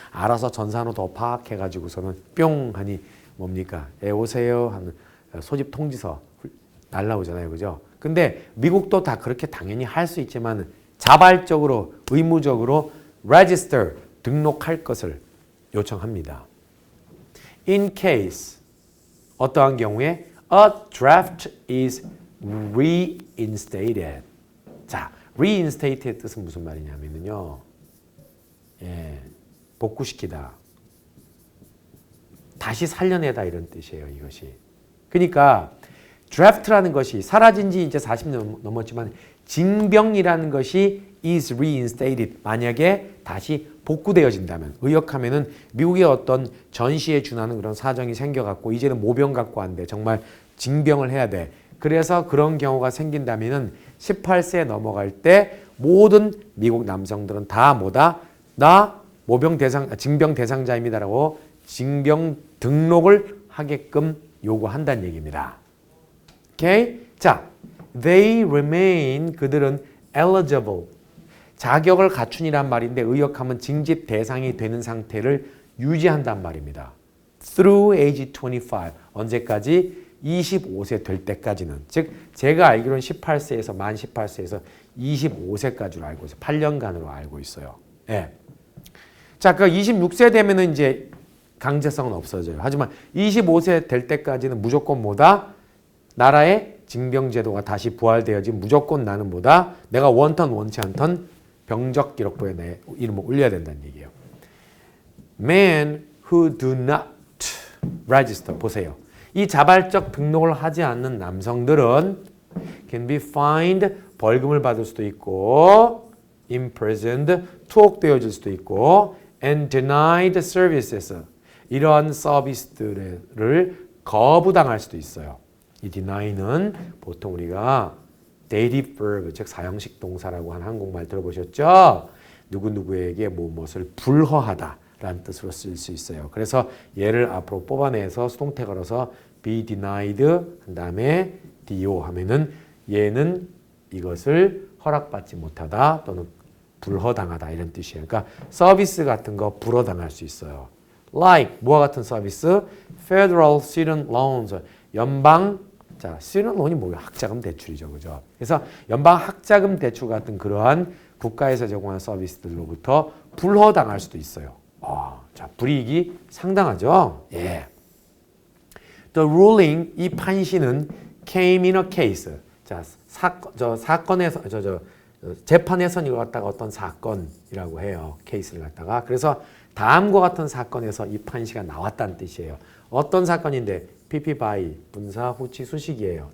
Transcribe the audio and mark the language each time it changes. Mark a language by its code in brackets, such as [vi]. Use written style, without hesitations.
[ko] 알아서 전산으로 더 파악해가지고서는 뿅 하니 뭡니까? 오세요 하는 소집 통지서 날라오잖아요. 그죠? 근데 미국도 다 그렇게 당연히 할 수 있지만 자발적으로 의무적으로 register 등록할 것을 요청합니다. [en] In case [ko] 어떠한 경우에 [en] a draft is reinstated. [ko] 자, reinstate의 뜻은 무슨 말이냐면요. 예, 복구시키다. 다시 살려내다 이런 뜻이에요, 이것이. 그러니까 draft라는 것이 사라진 지 이제 40년 넘었지만 징병이라는 것이 [en] is reinstated. [ko] 만약에 다시 복구되어진다면 의역하면은 미국의 어떤 전시에 준하는 그런 사정이 생겨갖고 이제는 모병 갖고 안 돼. 정말 징병을 해야 돼. 그래서 그런 경우가 생긴다면은 18세에 넘어갈 때 모든 미국 남성들은 다 뭐다? 나 모병 대상, 징병 대상자입니다라고 징병 등록을 하게끔 요구한다는 얘기입니다. 오케이? 자, [en] they remain [ko] 그들은 eligible 자격을 갖춘이란 말인데 의역하면 징집 대상이 되는 상태를 유지한단 말입니다. [en] through age 25 [ko] 언제까지? 25세 될 때까지는 즉 제가 알기로는 18세에서 만 18세에서 25세까지로 알고 있어요. 8년간으로 알고 있어요. 예. 자, 그 26세 되면은 이제 강제성은 없어져요. 하지만 25세 될 때까지는 무조건 뭐다? 나라의 징병제도가 다시 부활되어지 무조건 나는 뭐다? 내가 원턴 원치 않던 병적 기록부에 내 이름을 올려야 된다는 얘기예요. [en] Men who do not register [ko] 보세요. 이 자발적 등록을 하지 않는 남성들은 [en] can be fined [ko] 벌금을 받을 수도 있고 imprisoned 투옥되어질 수도 있고 [en] and denied services [ko] 이러한 서비스들을 거부당할 수도 있어요. 이 deny는 보통 우리가 [en] dative verb [ko] 즉 사형식 동사라고 하는 한국말 들어보셨죠? 누구누구에게 무엇을 불허하다 라는 뜻으로 쓸 수 있어요. 그래서 얘를 앞으로 뽑아내서 수동태 걸어서 [en] be denied [ko] 한 다음에 do 하면은 얘는 이것을 허락받지 못하다 또는 불허당하다 이런 뜻이에요. 그러니까 서비스 같은 거 불허당할 수 있어요. Like 뭐와 같은 서비스? Federal Student Loans 연방 자 student loan이 뭐예요? 학자금 대출이죠, 그죠? 그래서 연방 학자금 대출 같은 그러한 국가에서 제공하는 서비스들로부터 불허당할 수도 있어요. 자 불이익이 상당하죠. 예. [en] The ruling [ko] 이 판시는 [en] came in a case. [ko] 자 사건에서 재판에서는 이걸 갖다가 어떤 사건이라고 해요. 케이스를 갖다가 그래서 다음과 같은 사건에서 이 판시가 나왔다는 뜻이에요. 어떤 사건인데 PP by 분사 후치 수식이에요.